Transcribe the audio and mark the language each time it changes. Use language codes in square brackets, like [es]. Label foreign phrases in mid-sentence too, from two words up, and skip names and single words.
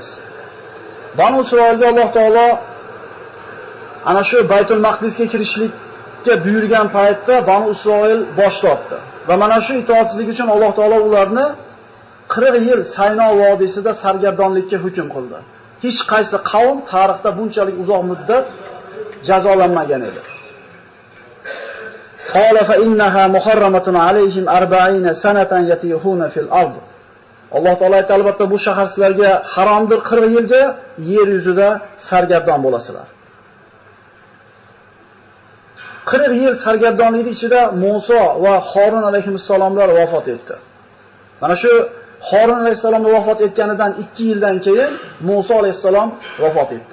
[uz] Banu Isroilga Alloh taolo ana shu Baytul Maqdisga kirishlikka buyurgan paytda Banu Isroil bosh tortdi. Va mana shu itoatsizlik uchun Alloh taolo ularni 40 yil Sayno vodiysida sargardonlikka hukm qildi. Hech qaysi qavm tarixda bunchalik uzoq muddat jazolanmagan edi. [ar] قال فإنها محرمة عليهم 40 سنة يتيهون في الأرض. [uz] Alloh taolo aytdi, albatta bu shahar sizlarga haromdir, 40 yilga yer yuzida sargardon bo'lasizlar. 40 yil sargardonlik ichida Musa va Harun alayhissalomlar vafot etdi. Mana shu Harun alayhissalomning vafot etganidan 2 yildan keyin Musa alayhissalom vafot etdi.